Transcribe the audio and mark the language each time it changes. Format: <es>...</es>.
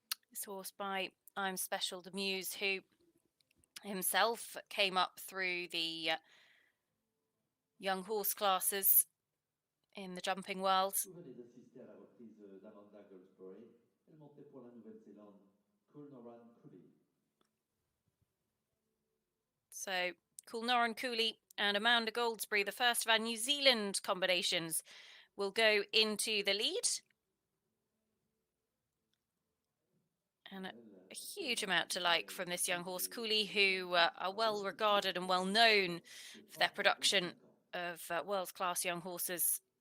<en>This horse by I'm Special the Muse, who himself came up through the young horse classes in the jumping world.</en> <fr>Vous venez d'assister à la reprise d'Amanda Goldsbury. Elle montait pour la Nouvelle-Zélande, Coolnorran Cooley.</fr> <en>So Coolnorran Cooley and Amanda Goldsbury, the first of our New Zealand combinations, will go into the lead. And a huge amount to like from this young horse, Cooley, who are well regarded and well known for their production of world-class young horses.</en>